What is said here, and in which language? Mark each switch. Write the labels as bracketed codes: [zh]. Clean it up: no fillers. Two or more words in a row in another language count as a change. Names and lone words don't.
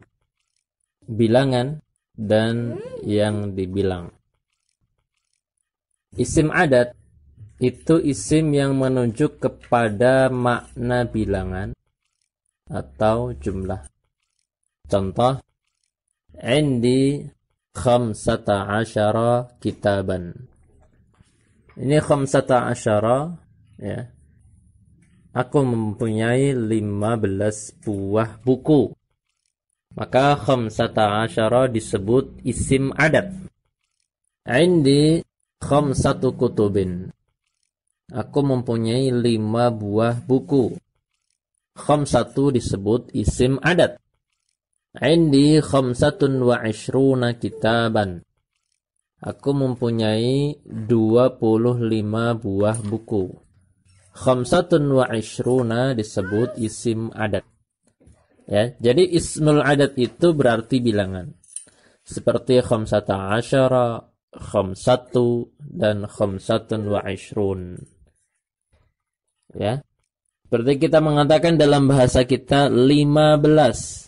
[id] Bilangan dan yang dibilang. [ar] اسم عدد [id] itu isim yang menunjuk kepada makna bilangan atau jumlah. Contoh, [ar] عندي خمسة عشر كتابا. [id] Ini [ar] خمسة عشر, [id] ya. Aku mempunyai 15 buah buku. Maka [ar] خمسة عشر [id] disebut [ar] اسم عدد. عندي خمسة كتب. [id] Aku mempunyai 5 buah buku. Khamsatu disebut [ar] اسم عدد. عندي خمسة وعشرون كتابا. [id] Aku mempunyai 25 buah buku. [ar] خمسة وعشرون [id] disebut [ar] اسم عدد. [id] Ya, jadi [ar] اسم العدد [id] itu berarti bilangan. Seperti [ar] خمسة عشر, [id] khamsatu, dan [ar] خمسة وعشرون. [id] Ya. Seperti kita mengatakan dalam bahasa kita 15.